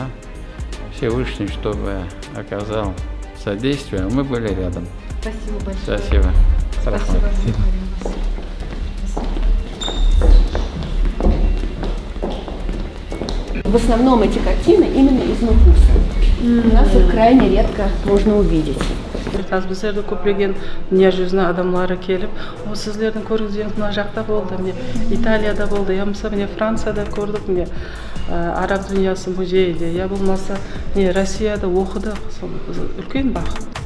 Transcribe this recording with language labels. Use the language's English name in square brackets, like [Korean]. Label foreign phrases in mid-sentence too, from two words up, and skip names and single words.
[Russian] Всевышний, чтобы оказал содействие, мы были рядом. Спасибо большое. Спасибо. Спасибо. В основном эти картины именно из Нукуса. У нас их крайне редко можно увидеть. [Uzbek] Bizlarda ko'plagan dunyo yuzini odamlari kelib, "O sizlarning ko'rgazmangiz mana yoqda bo'ldi, men Italiyada bo'ldi, yo bo'lmasa men Fransiyada ko'rdik, men Arab dunyosi muzeyida, yo bo'lmasa men Rossiyada o'qidik." Ulkan baxt.